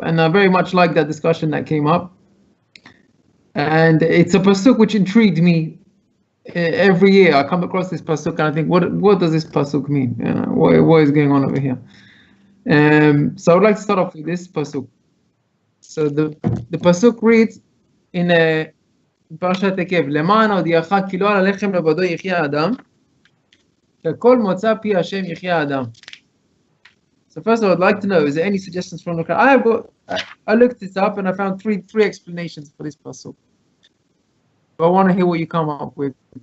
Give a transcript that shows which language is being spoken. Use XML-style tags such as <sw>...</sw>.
<en>And I very much like that discussion that came up. And it's a pasuk which intrigued me. Every year I come across this pasuk and I think, what does this pasuk mean? What is going on over here? So I would like to start off with this pasuk. So the pasuk reads in Parashat Ekev,</en> <he>למען הודיעך כי לא על הלחם לבדו יחיה האדם, ככל מוצא פי השם יחיה האדם.</he> <en>So first of all, I'd like to know, is there any suggestions from the crowd? I looked this up and I found three explanations for this pasuk. I want to hear what you come up with.</en>